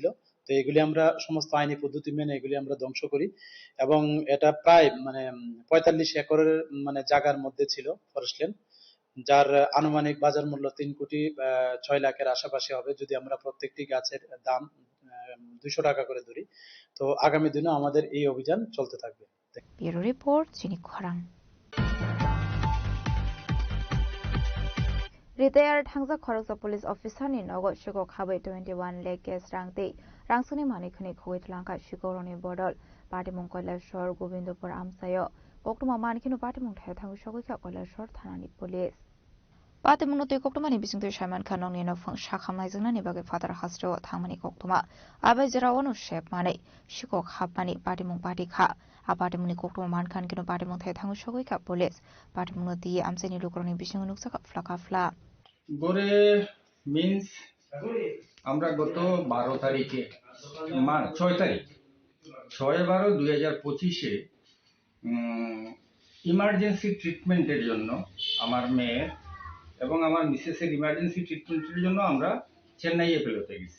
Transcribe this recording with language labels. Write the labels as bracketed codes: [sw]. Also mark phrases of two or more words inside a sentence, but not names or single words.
[bn] তো এগুলি আমরা সমস্ত আইনি পদ্ধতি মেনে এগুলি আমরা ধ্বংস করি এবং এটা প্রায় মানে 45 একরের মানে জায়গার মধ্যে ছিল [en] forest land, [bn] যার আনুমানিক বাজার মূল্য 3,06 লাখের আশেপাশে হবে যদি আমরা প্রত্যেকটি গাছের দাম 200 টাকা করে ধরি। তো আগামী দিনে আমাদের এই অভিযান চলতে থাকবে। [en] Bureau Report, [trp] Sini Korang. Retired Hangza Khoroksa [en] Police Officer [trp] ni Nogo Shiko Khabai 21 lakh gas rangti rangsuni manikhani khoi thlangka Shikoroni Bodol Party Mung Koilashor Gobindopur Amsayo Koktuma manikhinu Party Mung Thai Thangu Shogika Koilashor Thanani Police. Pate munotu koktuma ni bisingtu Shaiman Khanong ni nofang shakhamnai jingna ni bage father hastro thangmani koktuma abai jera onu shep mane shikok hapmani party mung party kha apate muni koktuma man khan kino party mung thai thangu shogoi ka police party munoti amseni lukroni bisingu nuksa ka flaka fla [bn] gore means আমরা গত 12 তারিখে 6 তারিখ 6/12/2025 [en] emergency treatment [bn] জন্য আমার মেয়ে এবং আমার মিসেসের [en] emergency treatment [bn] জন্য আমরা চেন্নাই এপেলোতে গেছি।